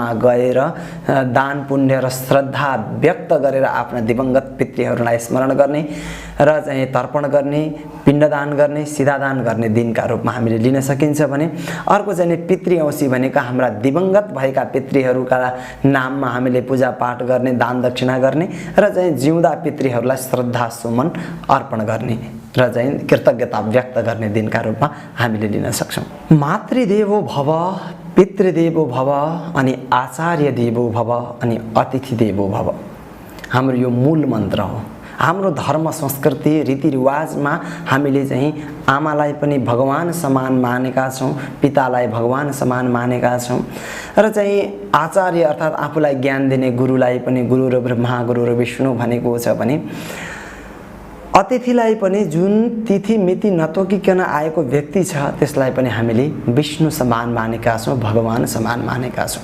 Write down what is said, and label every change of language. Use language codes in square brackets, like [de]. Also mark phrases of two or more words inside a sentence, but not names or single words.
[ne] गएर दान पुण्य र श्रद्धा व्यक्त गरेर आफ्ना दिवंगत पितृहरूलाई स्मरण गर्ने र चाहिँ तर्पण गर्ने, पिण्डदान गर्ने, सिधादान गर्ने दिनका रूपमा हामीले लिन सकिन्छ भने अर्को चाहिँ पितृ औँसी भनेका हाम्रा दिवंगत भएका पितृहरूका नाममा हामीले पूजापाठ गर्ने, दान दक्षिणा गर्ने र चाहिँ जिउँदा पितृहरूलाई श्रद्धा सुमन अर्पण गर्ने र चाहिँ कृतज्ञता व्यक्त गर्ने दिनका रूपमा हामीले लिन सक्छौँ। [sa] मातृदेवो भव, पितृदेवो भव अनि आचार्य देवो भव अनि अतिथि देवो भव [ne] हाम्रो यो मूल मन्त्र हो। हाम्रो धर्म संस्कृति रीतिरिवाजमा हामीले चाहिँ आमालाई पनि भगवान समान मानेका छौँ, पितालाई भगवान समान मानेका छौँ र चाहिँ आचार्य अर्थात् आफूलाई ज्ञान दिने गुरुलाई पनि गुरु र ब्रह्मा गुरु र विष्णु भनेको छ भने अतिथिलाई पनि जुन तिथि मिति नतोकिकन आएको व्यक्ति छ त्यसलाई पनि हामीले विष्णु समान मानेका छौँ, भगवान समान मानेका छौँ।